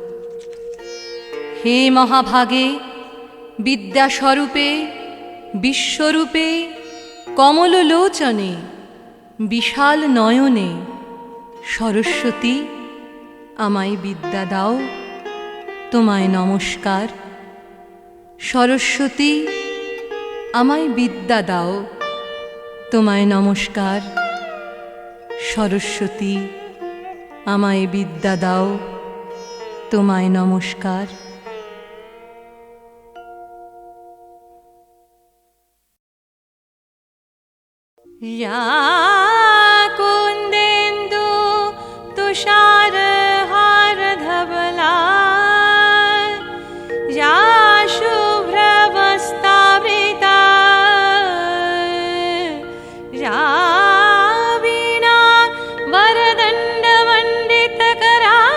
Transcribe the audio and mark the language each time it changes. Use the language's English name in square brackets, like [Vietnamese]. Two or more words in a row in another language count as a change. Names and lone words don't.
[Bangla] হে মহাভাগে, বিদ্যাস্বরূপে, বিশ্বরূপে, কমললোচনে, বিশাল নয়নে, সরস্বতী আমায় বিদ্যা দাও, তোমায় নমস্কার। সরস্বতী আমায় বিদ্যা দাও, তোমায় নমস্কার। সরস্বতী আমায় বিদ্যা দাও, তোমায় নমস্কার। [Sanskrit] या कुन्देन्दु तुषारहारधवला या शुभ्रवस्त्रावृता या वीणा वरदण्डमण्डितकरा